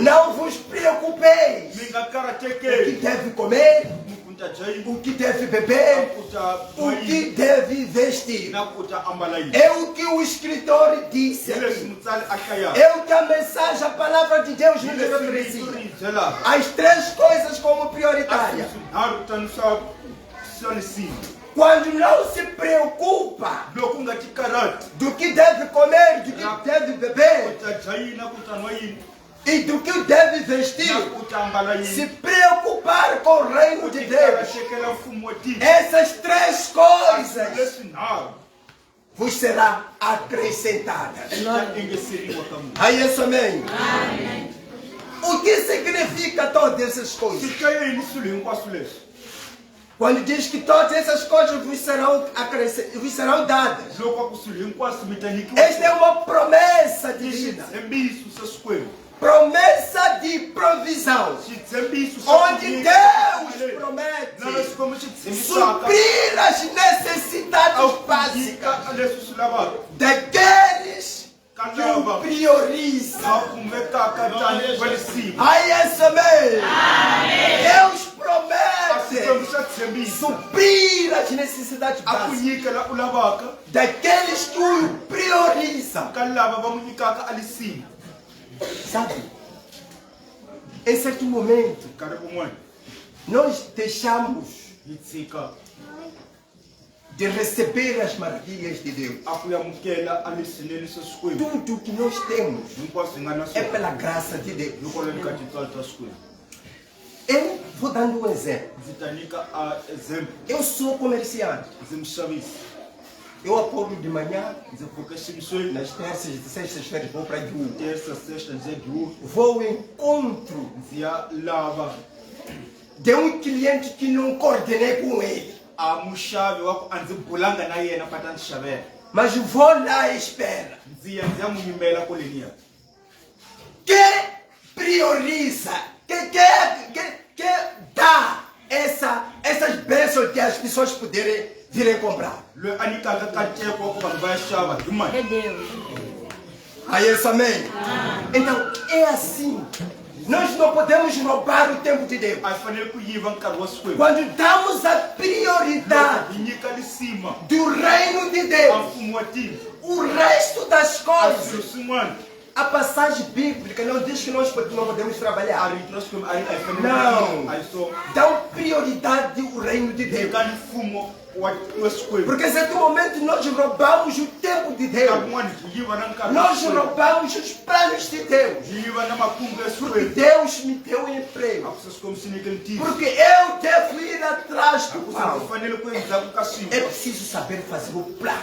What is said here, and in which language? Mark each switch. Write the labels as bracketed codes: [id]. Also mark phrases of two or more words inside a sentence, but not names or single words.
[pt] Não vos preocupeis [ts] Mi nga [pt] o que [ts] karhatekeni. [pt] deve comer, [ts] Ku ta dya yini, [pt] o que deve [ts] na [pt] beber, [ts] ku ta [pt] o [ts] nwa [pt] que [ts] yini, [pt] deve vestir. [ts] na ku ta ambala yini. [pt] É o que o escritor disse [ts] Hi leswi [pt] aqui. [ts] mutsali a hlayaka. [pt] É o que a mensagem, a palavra de Deus [ts] Hi [pt] nos [ts] leswi [pt] referencia. [ts] rito ri hi byelaka. [pt] As três coisas como [ts] A swilo [pt] prioritárias. [ts] swinharhu tanihi swa le nsima. [pt] Quando não se preocupa [ts] Loko u nga ti karhati. [pt] do que deve comer, do que deve [ts] Ku [pt] beber [ts] ta dya yini, na ku ta nwa yini, [pt] e do que deve vestir, [ts] na ku ta ambala [pt] se [ts] yini. [pt] preocupar com o reino de Deus. [ts] Karhatekela mfumo wa tiko. [pt] Essas três coisas [ts] Leswinharhu [pt] vos será acrescentada. [ts] swi ta engeseriwa ka n'wina. [pt] Aí isso, amém. O que significa todas essas [ts] Swi [pt] coisas? [ts] ta yini swilo hinkwaswo leswi? [pt] Quando diz que todas essas coisas vos serão dadas. [ts] loko a ku swilo hinkwaswo mi ta [pt] Esta é uma promessa divina. [ts] xitshembiso xa Xikwembu. [pt] Promessa de provisão. [ts] Xitshembiso xa [pt] Onde [ts] ku nyika [pt] Deus [ts] mali. Na [pt] promete [ts] Xikwembu xi tshembisaka [pt] suprir as necessidades [ts] a ku [pt] básicas [ts] nyika leswi swi lavaka [pt] daqueles que o priorizam. [ts] va kumekaka tani varisima. [pt] Aí essa mesmo. Deus [ts] A [pt] promete [ts] Xikwembu xa tshembisa [pt] suprir as necessidades [ts] a ku [pt] básicas [ts] nyika la u lavaka [pt] daqueles que o priorizam. [ts] ka lava va n'wi nyikaka alisima. [pt] Sabe? Em certo momento, [ts] Nkarhi wun'wana [pt] nós deixamos [ts] hi tshika [pt] de receber as maravilhas de Deus. [ts] a ku amukela a leswinene swa Xikwembu. [pt] Tudo que nós temos [ts] Hinkwaswo hi nga na [pt] é [ts] swona [pt] pela graça de Deus. [ts] hikwalaho ka tintswalo ta Xikwembu. [pt] Eu vou dando um exemplo. [ts] Ndzi ta nyika a exemplo. [pt] Eu sou comerciante. [ts] Ndzi muxavisi. [pt] Eu acordo de manhã, [ts] Ndzi pfuka ximisweni [pt] nas terças e sextas-feiras vou para Gugu. terça sexta [ts] ndzi ya Duru. [pt] Vou ao encontro [ts] Ndzi ya lava [pt] de um cliente que não coordenei com ele. [ts] a muxavi wa ku a ndzi bulanga na yena pata ndzi xavela. [pt] Mas vou lá e espero. [ts] Ndzi ya n'wi yimela koleniya. [pt] Que prioriza, que dá essas bênçãos que as pessoas poderem virem comprar. [ts] Loyi a nyikaka nkateko wa ku vanhu va ya xava hi mali. [pt] É Deus. Aí essa amém. Então é assim. Nós não podemos roubar o tempo de Deus. [ts] A hi fanele ku yiva nkarhi wa Xikwembu. [pt] Quando damos a prioridade [ts] Hi nyika lisima [pt] do reino de [ts] a [pt] Deus, [ts] mfumo wa tiko. [pt] o resto das [ts] A [pt] coisas, [ts] swilo swin'wana [pt] a passagem bíblica não diz que nós não podemos [ts] a [pt] trabalhar. [ts] rito ra Xikwembu a hi fanele [pt] Não. [ts] a hi so [pt] Dão prioridade ao reino de Deus. [ts] nyika mfumo wa Xikwembu. [pt] Porque em certo momento nós roubamos o tempo de Deus. [ts] Nkarhi wun'wana hi yiva na nkarhi wa [pt] Nós [ts] Xikwembu. [pt] roubamos os planos de Deus. [ts] Hi yiva na makungu ya [pt] Porque [ts] Xikwembu. [pt] Deus me deu um [ts] A [pt] emprego. [ts] ku se Xikwembu xi nyike ntirho. [pt] Porque eu devo ir atrás [ts] A [pt] do [ts] ku se [pt] pau. [ts] ndzi fanele ku endzhaku ka swilo. [pt] É preciso saber fazer o plano.